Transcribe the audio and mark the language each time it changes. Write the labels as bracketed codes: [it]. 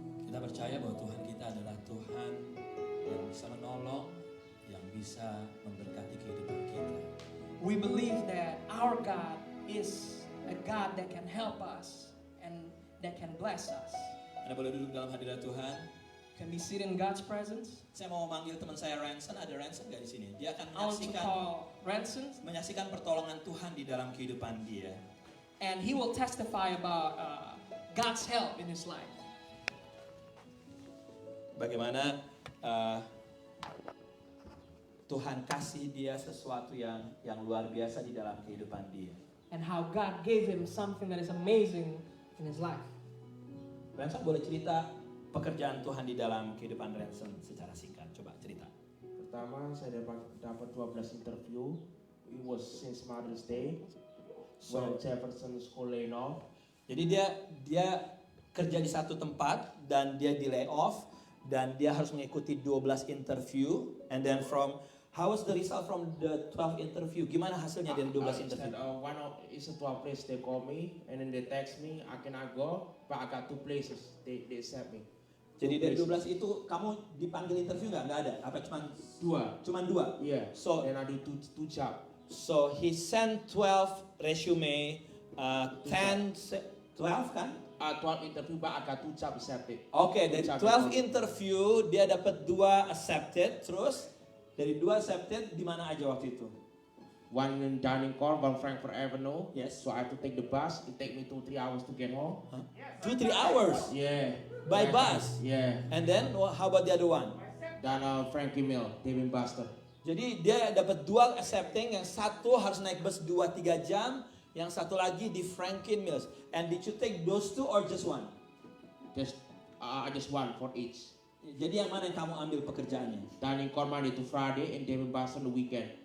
[id] Kita percaya bahwa Tuhan kita adalah Tuhan yang bisa menolong, yang bisa memberkati kehidupan kita. [en] We believe that our God is a God that can help us and that can bless us. [id] Anda boleh duduk dalam hadirat Tuhan. [en] Can we sit in God's presence? [id] Saya mau manggil teman saya Ranson. Ada Ranson nggak di sini? Dia akan [en] I want to call Ranson, [id] menyaksikan pertolongan Tuhan di dalam kehidupan dia. [en] and he will testify about God's help in his life. [id] Bagaimana Tuhan kasih dia sesuatu yang luar biasa di dalam kehidupan dia. [en] And how God gave him something that is amazing in his life. [id] Ranson boleh cerita pekerjaan Tuhan di dalam kehidupan Ranson secara singkat. Coba cerita. Pertama saya dapat 12 interview. [en] It was since Mother's Day. When Jefferson School laid off. [id] Jadi dia kerja di satu tempat dan dia di lay off dan dia harus mengikuti 12 interview, [en] and then how was the result from the 12 interview? [id] Gimana hasilnya dari 12 interview? [en] One of it's a 12 place they call me and then they text me I cannot go but I got 2 places they accept me. [id] Jadi dari 12 itu kamu dipanggil interview nggak ada? Apa cuman dua? [en] Yeah. So then I do two job. So he sent 12 resume, 12 kan? 12 interview but I got 2 job accepted. [id] Oke, dari 12 interview dia dapat 2 accepted, terus dari 2 accepted di mana aja waktu itu? [en] One in Dining Car, one Frankfurt Avenue. Yes. So I have to take the bus. It take me 2-3 hours to get home. 2-3 hours Yeah. by bus. Yeah. And then how about the other one? Dan Frankie Mill, David Buster. [id] Jadi dia dapat 2 accepting, yang satu harus naik bus 2-3 jam, yang satu lagi di Franklin Mills. [en] And did you take those 2 or just one? Just one for each. [id] Jadi yang mana yang kamu ambil pekerjaannya? [en] Dining Car Monday to Friday and David Buster on the weekend.